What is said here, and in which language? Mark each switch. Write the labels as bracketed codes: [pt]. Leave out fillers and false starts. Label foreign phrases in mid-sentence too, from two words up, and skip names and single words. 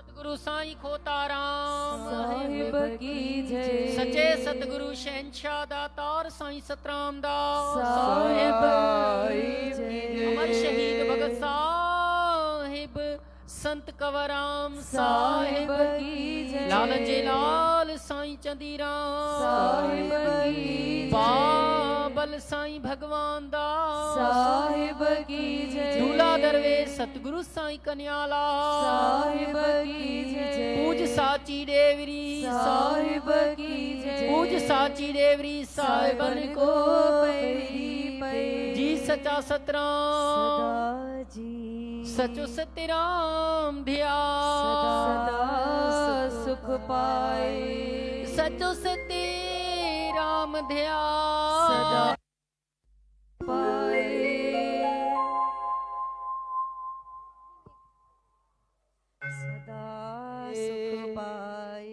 [sd] सतगुरु साईं खोताराम साहिब की जय। सच्चे सतगुरु शहंशाह दातार साईं सतराम दास साहिब की जय। अमर शहीद भगत साहिब संत कंवराम साहिब साहिब की जय। लाल जी लाल साईं चंदीराम साहिब की जय। बाबल साईं भगवान दास साहिब की जय। दूल्हा दरवेश सतगुरु साईं कन्याला साहिब की जय। पूज साची देवरी साहिब की जय। पूज साची देवरी साहिबन को पैरी पैरी जी सचा सतराम सदा जी। सचो सतराम ध्यान सदा सुख पाए। सचो सतराम ध्यान सदा पाए। सदा सुख पाए।